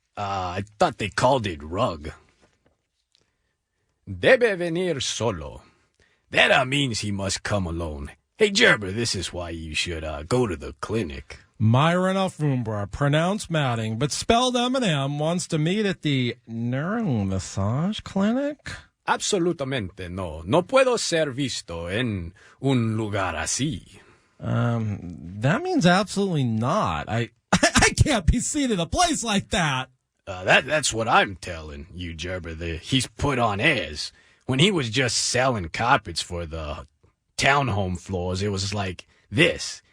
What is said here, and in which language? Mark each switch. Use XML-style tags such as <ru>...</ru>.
<en>I thought they called it rug.</en> <es>Debe venir solo.</es> <en>That means he must come alone. Hey, Gerber, this is why you should go to the clinic. Myron Alfombra, pronounced Matting, but spelled M&M, wants to meet at the Nuru massage clinic?</en> <es>Absolutamente no. No puedo ser visto en un lugar así.</es> <en>That means absolutely not. I can't be seen in a place like that. That's what I'm telling you, Gerber. He's put on airs. When he was just selling carpets for the townhome floors, it was like this.</en>